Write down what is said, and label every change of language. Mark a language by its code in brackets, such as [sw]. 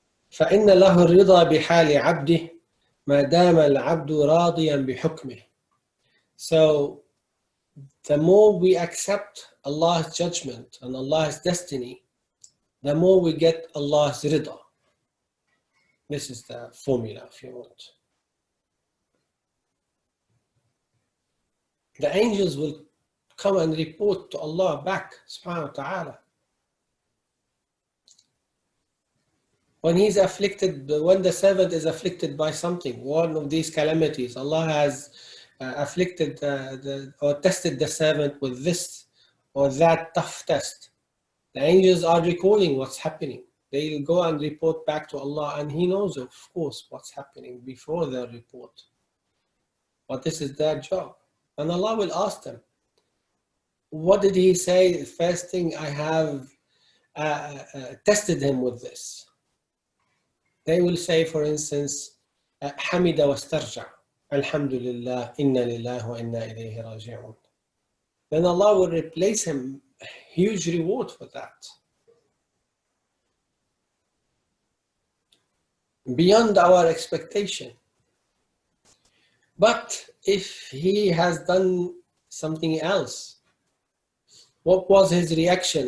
[ar] فإن له الرضا بحال عبده ما دام العبد راضيا بحكمه. [en] So the more we accept Allah's judgment and Allah's destiny, the more we get Allah's rida. This is the formula, if you want. The angels will come and report to Allah back, subhanahu wa ta'ala. When he's afflicted, when the servant is afflicted by something, one of these calamities, Allah has afflicted or tested the servant with this or that tough test. The angels are recalling what's happening. They'll go and report back to Allah, and He knows, of course, what's happening before their report. But this is their job. And Allah will ask them, what did He say? The first thing, I have tested him with this. They will say, for instance, [ar] حمد واسترجع الحمد لله إنا لله وإنا إليه راجعون. [en] Then Allah will replace him a huge reward for that. Beyond our expectation. But if he has done something else, what was his reaction?